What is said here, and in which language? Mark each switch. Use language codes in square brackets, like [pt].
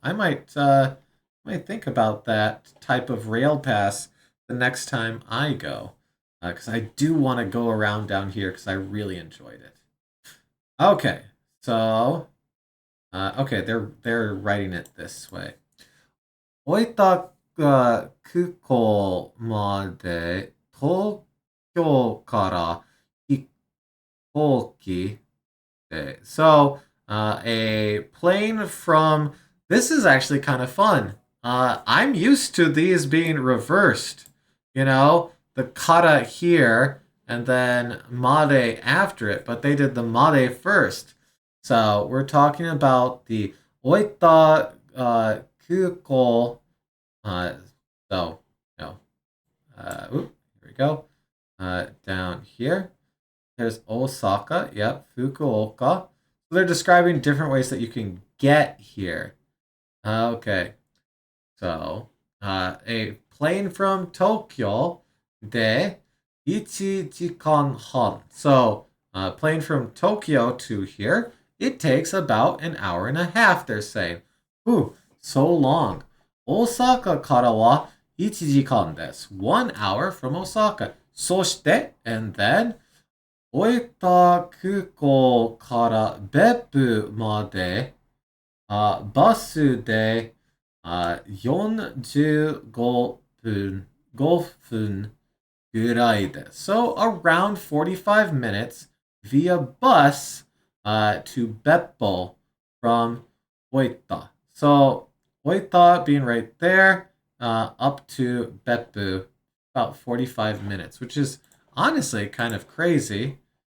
[en] I might think about that type of rail pass the next time I go. Because I do want to go around down here because I really enjoyed it. Okay. So okay, they're writing it this way. [ja] 大分空港まで東京から飛行機で [en] So, a plane from. This is actually kind of fun. I'm used to these being reversed. You know, the kara here and then made after it, but they did the made first. So, we're talking about the Oita Kuko. Uh, so, no. Here we go. Down here. There's Osaka. Yep. Fukuoka. So they're describing different ways that you can get here. Okay. So, a plane from Tokyo [ja] de 1時間半. [en] So, plane from Tokyo to here, it takes about an hour and a half, they're saying. Ooh, so long. [ja] Osaka からは1時間です. [en] 1 hour from Osaka. [ja] そして、 [en] and then, [ja] 大分空港から別府まで、バスで、45分、5分ぐらいです. [en] So around 45 minutes via bus to Beppo from Oita. So Oita being right there, up to Beppu, about 45 minutes, which is honestly kind of crazy.